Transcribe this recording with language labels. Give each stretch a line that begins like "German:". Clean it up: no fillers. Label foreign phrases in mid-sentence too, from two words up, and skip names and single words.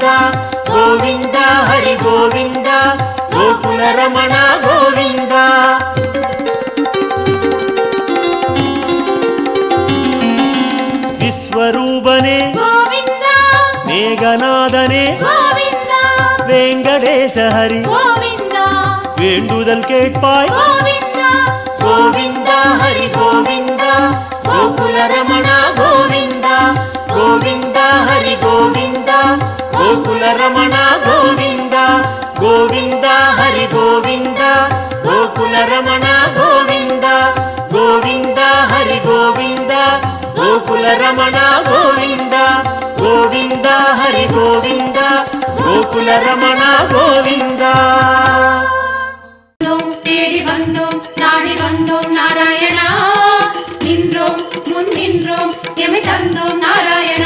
Kannada: ಗೋವಿಂದ ಹರಿ ಗೋವಿಂದ ಗೋಕುಲ ರಮಣ ಗೋವಿಂದ. ವಿಶ್ವರೂಪನೆ ಗೋವಿಂದ ಮೇಘನಾದನೆ ಗೋವಿಂದ ವೆಂಕಟೇಶ ಹರಿ ಗೋವಿಂದ
Tamil: வேண்டுதல் கேட்பாய்
Kannada: ಗೋವಿಂದ ಗೋವಿಂದ ಹರಿ ಗೋವಿಂದ ಗೋಕುಲ ರಮಣ ಗೋವಿಂದ. ಗೋವಿಂದ ಹರಿ ಗೋವಿಂದ ಗೋಕುಲ ರಮಣ ಗೋವಿಂದ. ಗೋವಿಂದ ಹರಿ ಗೋವಿಂದ ಗೋಕುಲ ರಮಣ ಗೋವಿಂದ. ಗೋವಿಂದ ಹರಿ ಗೋವಿಂದ ಗೋಕುಲ ರಮಣ ಗೋವಿಂದ. ಗೋವಿಂದ ಹರಿ ಗೋವಿಂದ
Tamil: கோகுல ரமணா கோவிந்தா. தேடி வந்தோம் நாடி வந்தோம் நாராயணா, நின்றோம் முன் நின்றோம் எமை தந்தோம் நாராயணா.